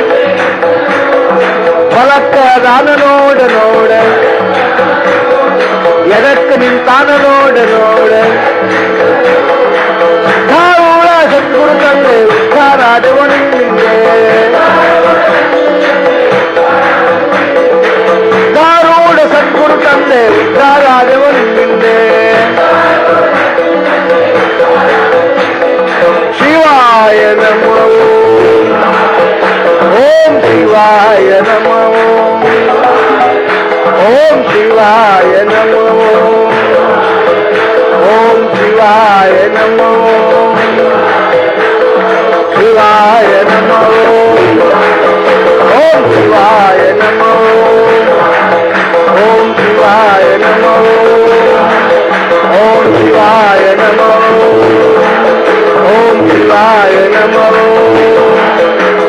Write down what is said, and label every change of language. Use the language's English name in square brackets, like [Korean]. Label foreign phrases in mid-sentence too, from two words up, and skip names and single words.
[Kannada] ಹೊಲಕ್ಕ ದಾನ ನೋಡ ನೋಡ ಎದಕ್ಕ ನಿಂತಾನ ನೋಡ ನೋಡ ಸಿದ್ಧಾರೂಢ ಸದ್ಗುರು ತಂದೆ ಉದ್ಧಾರಾದವು ನಿಮ್ಮಿಂದೆ ಸಿದ್ಧಾರೂಢ ಸದ್ಗುರು ತಂದೆ ಉದ್ಧಾರಾದವು ನಿಮ್ಮಿಂದೆ [Sanskrit] ಶಿವಾಯ ನಮೋ ಓಂ ಶಿವಾಯ ನಮೋ ಓಂ ಶಿವಾಯ ನಮೋ ಓಂ ಶಿವಾಯ ನಮೋ ಶಿವಾಯ ನಮೋ ಓಂ ಶಿವಾಯ ನಮೋ ಓಂ ಶಿವಾಯ ನಮೋ ಓಂ ಶಿವಾಯ ನಮೋ ಓಂ ಶಿವಾಯ ನಮೋ